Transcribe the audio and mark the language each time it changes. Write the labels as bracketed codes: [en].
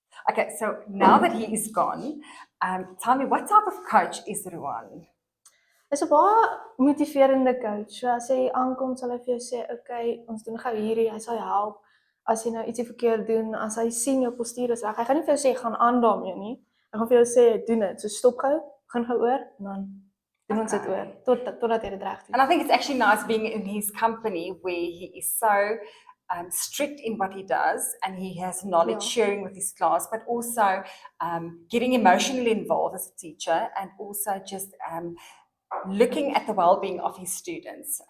[en] Okay, so now that he is gone, tell me, what type of coach is Ruan? [af] Is 'n baie motiverende coach. So as jy aankom, sal hy vir jou sê, "Oké, ons doen gou hierdie." Hy sal jou help as jy nou ietsie verkeerd doen. As hy sien jou postuur is reg, hy gaan nie vir jou sê gaan aan daarmee nie. Hy gaan vir jou sê doen dit. So stop gou, begin gou oor en dan doen ons dit oor totdat jy dit reg doen. [en] And I think it's actually nice being in his company where he is so strict in what he does, and he has knowledge sharing with his class, but also getting emotionally involved as a teacher, and also just looking at the well-being of his students.